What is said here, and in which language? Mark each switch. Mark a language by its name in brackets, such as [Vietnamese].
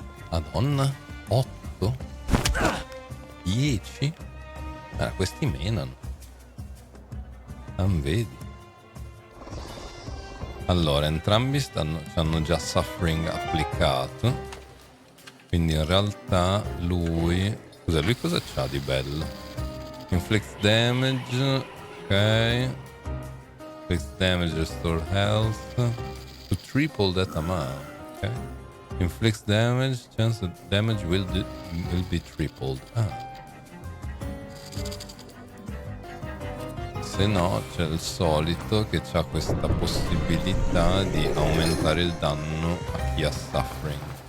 [Italian] Madonna, 8? 10? Questi menano. Non vedi? Allora, entrambi hanno già Suffering applicato. Quindi in realtà lui... Scusa, lui cosa c'ha di bello? [English] Inflict damage. Ok. Inflict damage, restore health. To triple that amount. Ok. Inflicts damage, chance that damage will be tripled. [Italian] Se no c'è il solito che ha questa possibilità di aumentare il danno a chi ha Suffering.